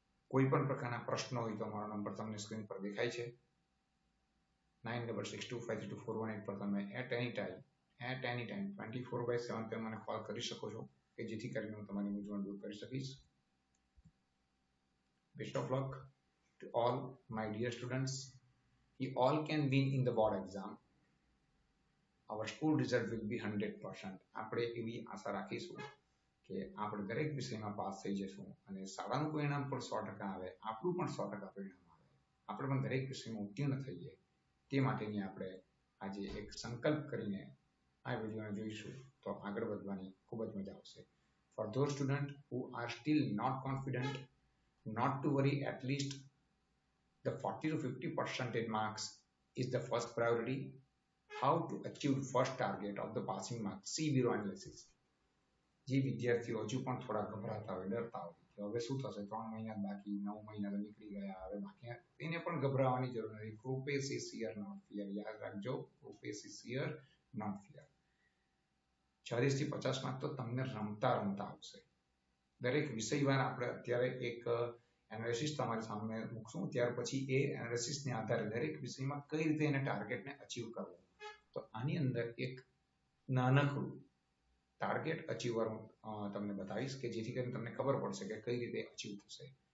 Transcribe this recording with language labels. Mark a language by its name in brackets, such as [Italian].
[Gujarati] કોઈ પણ પ્રકારના પ્રશ્નો હોય તો મારો નંબર તમને સ્ક્રીન પર દેખાય છે। 9662532418 પર તમે [English] at any time [Gujarati] 24/7 તમે મને કોલ કરી શકો છો કે જેથી કરીને હું તમારી મૂંઝવણ દૂર કરી શકીશ। [English] Best of luck to all my dear students. You all can win in the board exam. Our school result will be 100%. [Gujarati] આપણે એવી આશા રાખીશું કે આપણે દરેક વિષયમાં પાસ થઈ જશું અને શાળાનું પરિણામ પણ 100% આવે, આપણું પણ 100% પરિણામ આવે, આપણે પણ દરેક વિષયમાં ઉત્તીર્ણ થઈએ। તે માટેની આપણે આજે એક સંકલ્પ કરીને આ વિડીયોને જોઈશું તો આગળ વધવાની ખૂબ જ મજા આવશે। [English] For those students who are still not confident, not to worry, at least the 40 to 50% marks is the first priority. How to achieve first target of the passing marks? See bureau analysis. [Gujarati] જે વિદ્યાર્થીઓ હજુ પણ થોડા ગભરાતા હોય, ડરતા હોય કે હવે શું થશે, 3 મહિના બાકી, 9 મહિના તો નીકળી ગયા, હવે બાકી, તેને પણ ગભરાવાની જરૂર નથી। [English] Progress is here, not fear. [Gujarati] યાદ રાખજો, [English] progress is here, not fear. [Gujarati] 40 થી 50 માર્ક તો તમને રમતા રમતા આવશે। દરેક વિષયવાર આપણે અત્યારે એક એનાલિસિસ તમારી સામે મૂકશું, ત્યાર પછી એ એનાલિસિસને આધારે દરેક વિષયમાં કઈ રીતે એને ટાર્ગેટને અચીવ કરવો। તો આની અંદર એક નાનકડું ટાર્ગેટ અચીવર તમને બતાવીશ કે જેથી કરીને તમને ખબર પડશે કે કઈ રીતે અચીવ થશે।